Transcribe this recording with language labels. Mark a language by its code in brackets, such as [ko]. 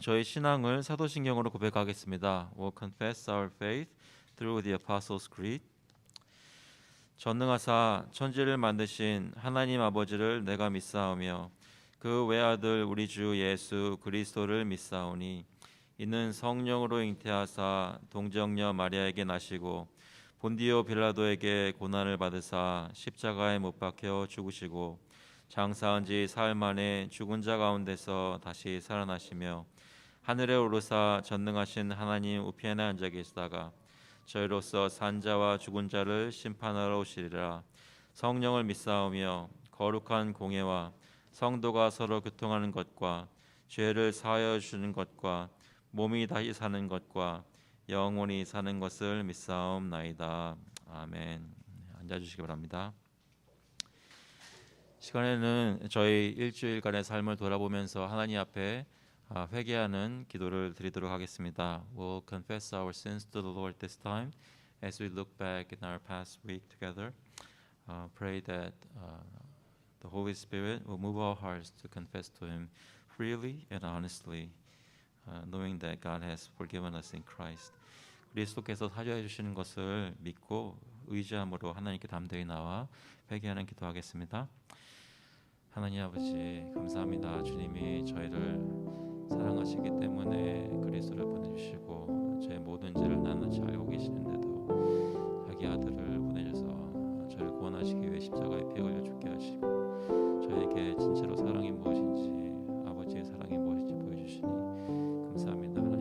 [ko] 저희 신앙을 사도신경으로 고백하겠습니다. [en] We'll confess our faith through the Apostles' Creed. [ko] 전능하사 천지를 만드신 하나님 아버지를 내가 믿사오며 그 외아들 우리 주 예수 그리스도를 믿사오니 이는 성령으로 잉태하사 동정녀 마리아에게 나시고 본디오 빌라도에게 고난을 받으사 십자가에 못 박혀 죽으시고 장사한 지 사흘 만에 죽은 자 가운데서 다시 살아나시며 하늘에 오르사 전능하신 하나님 우편에 앉아 계시다가 저희로서 산자와 죽은 자를 심판하러 오시리라. 성령을 믿사오며 거룩한 공예와 성도가 서로 교통하는 것과 죄를 사하여 주는 것과 몸이 다시 사는 것과 영원히 사는 것을 믿사옵나이다. 아멘. 앉아주시기 바랍니다. 시간에는 저희 일주일간의 삶을 돌아보면서 하나님 앞에 회개하는 기도를 드리도록 하겠습니다. [en] We'll confess our sins to the Lord this time as we look back in our past week together. Pray that the Holy Spirit will move our hearts to confess to Him freely and honestly, knowing that God has forgiven us in Christ. [ko] 그리스도께서 사죄해 주시는 것을 믿고 의지함으로 하나님께 담대히 나와 회개하는 기도하겠습니다. 하나님 아버지 감사합니다. 주님이 저희를 사랑하시기 때문에 그리스도를 보내주시고 저의 모든 죄를 낱낱이 알고 계시는데도 자기 아들을 보내셔서 저를 구원하시기 위해 십자가에 피 흘려 죽게 하시고 저에게 진짜로 사랑이 무엇인지 아버지의 사랑이 무엇인지 보여주시니 감사합니다.